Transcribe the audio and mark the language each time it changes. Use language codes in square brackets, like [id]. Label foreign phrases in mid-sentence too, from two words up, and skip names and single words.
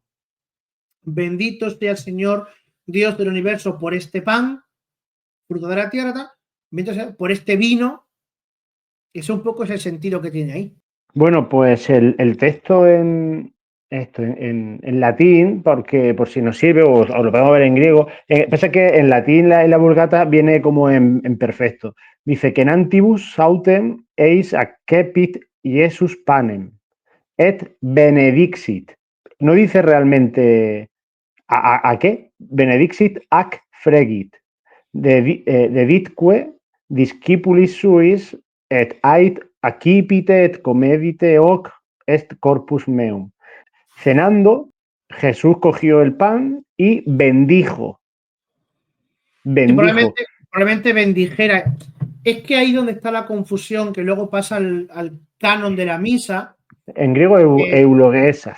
[es] Bendito sea el Señor, Dios del universo, por este pan, fruto de la tierra, bendito sea por este vino. Eso un poco es el sentido que tiene ahí. Bueno, pues el texto en latín, porque por si nos sirve, o lo podemos ver en griego, pasa que en latín en la Vulgata viene como en perfecto. Dice que [la] en antibus sautem eis accepit Jesus panem et benedixit. No dice realmente a qué. Benedixit ac fregit. Deditque discipulis suis et ait accipite et comedite hoc est corpus meum. [es] Cenando, Jesús cogió el pan y bendijo. Y Bendijo. probablemente bendijera. Es que ahí donde está la confusión, que luego pasa al canon de la misa. En griego, euloguesas.